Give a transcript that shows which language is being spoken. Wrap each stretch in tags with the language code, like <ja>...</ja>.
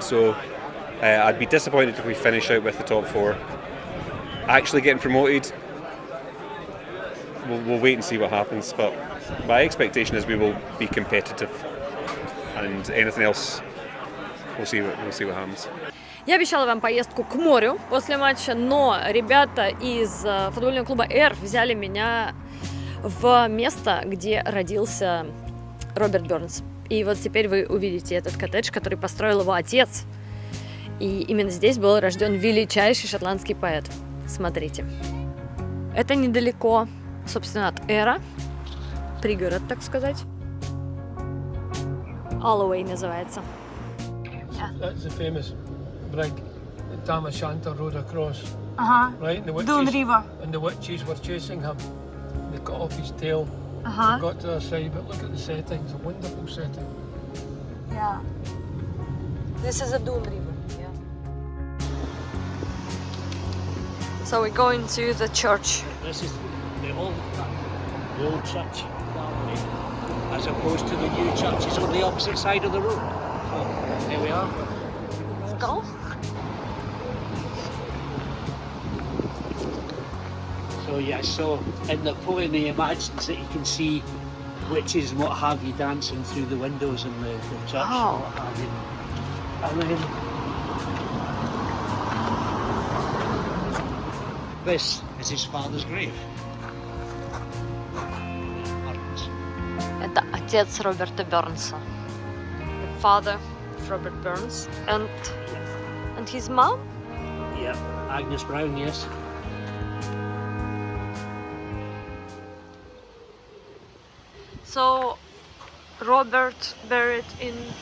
<en>So I'd be disappointed if we finish out with the top four. Actually getting promoted, we'll wait and see what happens. But my expectation is we will be competitive, and anything else, we'll see what happens.</en> <ru>Я обещала вам поездку к морю после матча, но ребята из футбольного клуба «Эр» взяли меня в место, где родился Роберт Бернс. И вот теперь вы увидите этот коттедж, который построил его отец. И именно здесь был рожден величайший шотландский поэт. Смотрите. Это недалеко, собственно, от Эра. Пригород, так сказать. Alloway называется.</ru> <en>That's the famous brig that Tam O'Shanter rode across. Right? And the witches, Doon River. And the witches were chasing him. They cut off his tail. They got to their side, but look at the setting. It's a wonderful setting. Yeah. This is a Doon River. Yeah. So we're going to the church. This is the old church, as opposed to the new churches on the opposite side of the road. So there we are. Let's go. So yeah, so in the poem he imagines that you can see witches and what have you dancing through the windows in the church. Oh. And what have you. And then this is his father's grave.</en> <ru>Это отец Роберта Бернса.</ru> <en>The father of Robert Burns. And his mom? Yeah, Agnes Brown, yes. So, Robert buried in...</en>